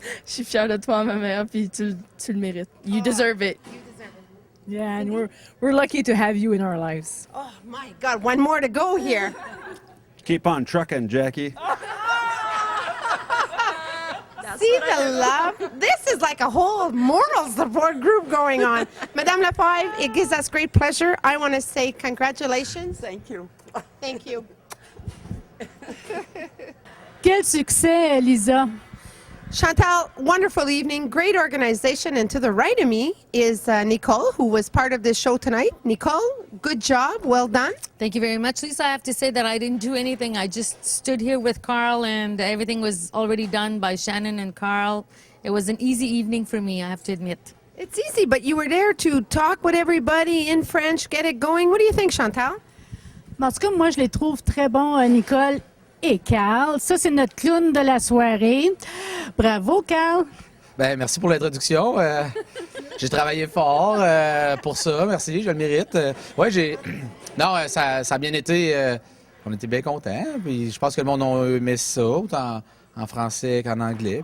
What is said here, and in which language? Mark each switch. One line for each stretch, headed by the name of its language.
French: Je suis fière de toi, ma mère, puis tu le mérites.
English: You deserve it. You deserve it. Yeah, and we're lucky to have you in our lives. Oh, my God. One more to go here. Keep on trucking, Jackie. See the love? This is like a whole moral support group going on. Madame LaFave, it gives us great pleasure. I want to say congratulations. Thank you. Thank you.
French: Quel succès, Lisa!
English: Chantal, wonderful evening, great organization. And to the right of me is Nicole, who was part of this show tonight. Nicole, good job, well done. Thank you very much, Lisa. I have to say that I didn't do anything. I just stood here with Carl, and everything was already done by Shannon and Carl. It was an easy evening for me, I have to admit. It's easy, but you were there to talk with everybody in French, get it going. What do you think, Chantal?
French: En tout cas, moi, je les trouve très bons, Nicole et Carl. Ça, c'est notre clown de la soirée. Bravo, Carl. Ben, merci pour l'introduction. J'ai travaillé fort pour ça. Merci, je le mérite. Non, ça a bien été. On était bien contents. Puis je pense que le monde a aimé ça, autant en français qu'en anglais.